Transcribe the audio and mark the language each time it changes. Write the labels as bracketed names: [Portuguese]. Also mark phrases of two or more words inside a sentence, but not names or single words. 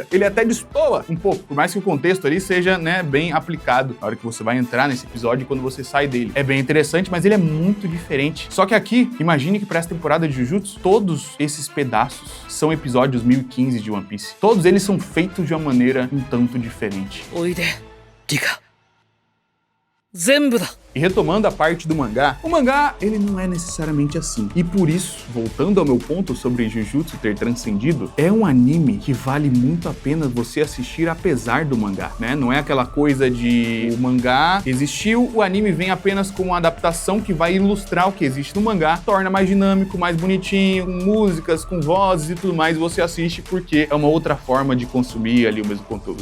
[Portuguese] Ele até destoa um pouco, por mais que o contexto ali seja, né, bem aplicado na hora que você vai entrar nesse episódio e quando você sai dele. É bem interessante, mas ele é muito diferente. Só que aqui, imagine que para essa temporada de Jujutsu, todos esses pedaços são episódios 1015 de One Piece. Todos eles são feitos de uma maneira um tanto diferente. [Japanese] おいで、リカ。全部だ. [Portuguese] E retomando a parte do mangá, o mangá, ele não é necessariamente assim. E por isso, voltando ao meu ponto sobre Jujutsu ter transcendido, é um anime que vale muito a pena você assistir apesar do mangá, né? Não é aquela coisa de o mangá existiu, o anime vem apenas com uma adaptação que vai ilustrar o que existe no mangá, torna mais dinâmico, mais bonitinho, com músicas, com vozes e tudo mais, e você assiste porque é uma outra forma de consumir ali o mesmo conteúdo.